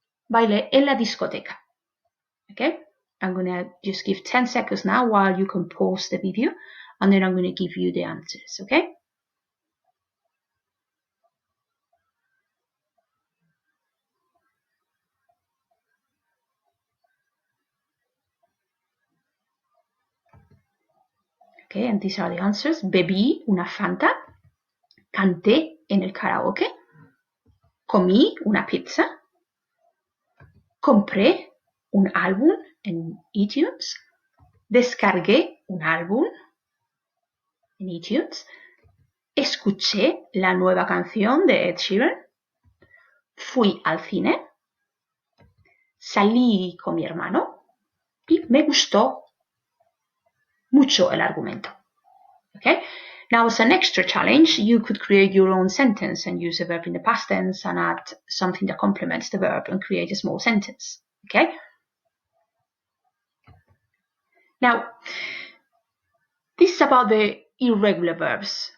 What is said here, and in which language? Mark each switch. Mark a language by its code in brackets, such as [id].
[es] Bailé en la discoteca. [en] Okay, I'm going to just give 10 seconds now while you can pause the video, and then I'm going to give you the answers, okay? Okay, and these are the answers. [es] Bebí una Fanta, canté en el karaoke, comí una pizza, compré un álbum en iTunes, descargué un álbum en iTunes, escuché la nueva canción de Ed Sheeran, fui al cine, salí con mi hermano y me gustó mucho el argumento. Okay, [en] Now, as an extra challenge, you could create your own sentence and use a verb in the past tense and add something that complements the verb and create a small sentence. Okay? Now, this is about the irregular verbs.